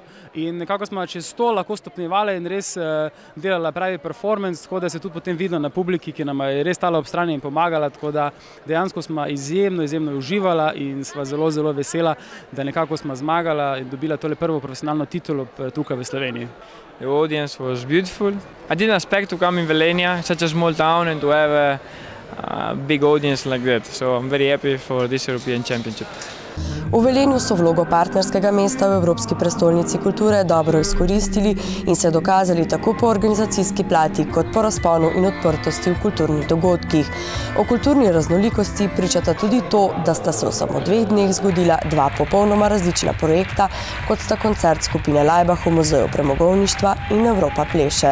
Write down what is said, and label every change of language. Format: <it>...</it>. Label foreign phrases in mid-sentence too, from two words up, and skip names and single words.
<sl>In nekako smo čez to lahko stopnjevali in res delala pravi performance, tako da se tudi potem videla na publiki, ki nam je res stala ob strani in pomagala, tako da dejansko smo izjemno uživala in sva zelo vesela, da nekako smo zmagala in dobila tole prvo profesionalno titulo tukaj v Sloveniji.</sl> <en>The audience was beautiful. I didn't expect to come in Velenje, such a small town, and to have a big audience like that. So I'm very happy for this European Championship.</en> <sl>V Velenju so vlogo partnerskega mesta v Evropski prestolnici kulture dobro izkoristili in se dokazali tako po organizacijski plati kot po razponu in odprtosti v kulturnih dogodkih. O kulturni raznolikosti pričata tudi to, da sta se v samo 2 dneh zgodila 2 popolnoma različna projekta, kot sta koncert skupine Laibach v Muzeju premogovništva in Evropa pleše.</sl>